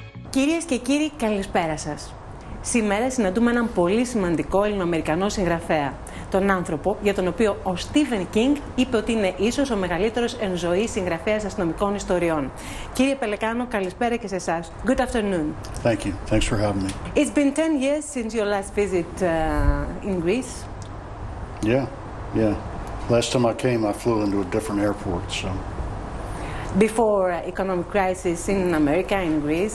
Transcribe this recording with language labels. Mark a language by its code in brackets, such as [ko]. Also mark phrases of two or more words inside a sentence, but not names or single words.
[el] Κυρίες και κύριοι, καλησπέρα σας. Σήμερα συναντούμε έναν πολύ σημαντικό Ελληνοαμερικανό συγγραφέα. Τον άνθρωπο για τον οποίο ο Στίβεν Κίνγκ είπε ότι είναι ίσως ο μεγαλύτερος εν ζωή συγγραφέας αστυνομικών ιστοριών. Κύριε Πελεκάνο, καλησπέρα και σε εσάς. [en] Good afternoon. Thank you. Thanks for having me. It's been 10 years since your last visit in Greece. Yeah. Last time I came, I flew into a different airport, so. Before economic crisis in America, in Greece.